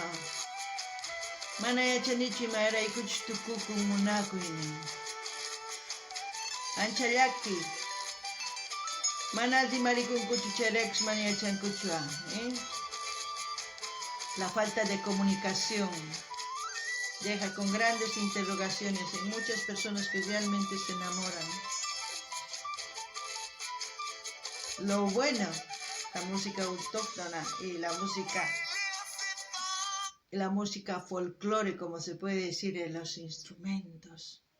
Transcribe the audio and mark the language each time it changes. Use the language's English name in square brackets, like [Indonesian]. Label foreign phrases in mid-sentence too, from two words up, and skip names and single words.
[Quechua] Mana yachanichu imaraykuchus tukukun munakuynin. Ancha llaki. Mana rimarikunkuchu chayraykus mana yachankuchuan. [Spanish] La falta de comunicación deja con grandes interrogaciones en muchas personas que realmente se enamoran. Lo bueno, la música autóctona y la música folclore, como se puede decir, en los instrumentos.